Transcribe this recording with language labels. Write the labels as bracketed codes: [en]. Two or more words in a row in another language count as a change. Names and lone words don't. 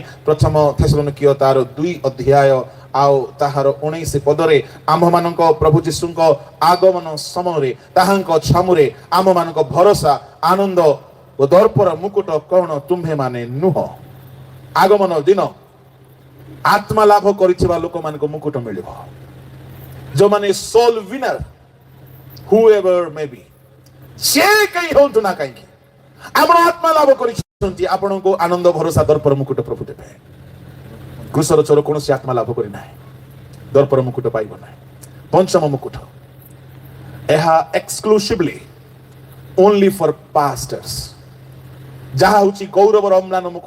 [or] ପ୍ରଥମ ଥେସଲୋନିକୀୟ ତାର 2 ଅଧ୍ୟାୟ ଆଉ ତାହାର 19 ପଦରେ ଆମ୍ଭମାନଙ୍କ ପ୍ରଭୁ ଯୀଶୁଙ୍କ ଆଗମନ ସମୟରେ ତାହାଙ୍କ ଛାମୁରେ ଆମ୍ଭମାନଙ୍କ ଭରସା, ଆନନ୍ଦ ଓ ଦର୍ପର ମୁକୁଟ କଣ ତୁମ୍ଭେମାନେ ନୁହଁ? ଆଗମନ ଦିନ ଆତ୍ମା ଲାଭ କରିଥିବା ଲୋକମାନଙ୍କୁ ମୁକୁଟ ମିଳିବ। ଯୋଉମାନେ [en] soul winner, whoever may be, [or] ସେ କେହି ହୁଅନ୍ତୁ ନା କାହିଁକି, ଆପଣ ଆତ୍ମା ଲାଭ କରିଛନ୍ତି, ଆପଣଙ୍କୁ ଆନନ୍ଦ ଭରସା ଦର୍ପର ମୁକୁଟ ପ୍ରଭୁ ଦେବେ। କ୍ରୁଶର ଚୋର କୌଣସି ଆତ୍ମା ଲାଭ କରି ନାହିଁ, ଦର୍ପର ମୁକୁଟ ପାଇବ ନାହିଁ। ପଞ୍ଚମ ମୁକୁଟ, ଏହା [en] exclusively only for pastors, [or] ଯାହା ହେଉଛି ଗୌରବର ଅମ୍ଳାନ ମୁକୁଟ।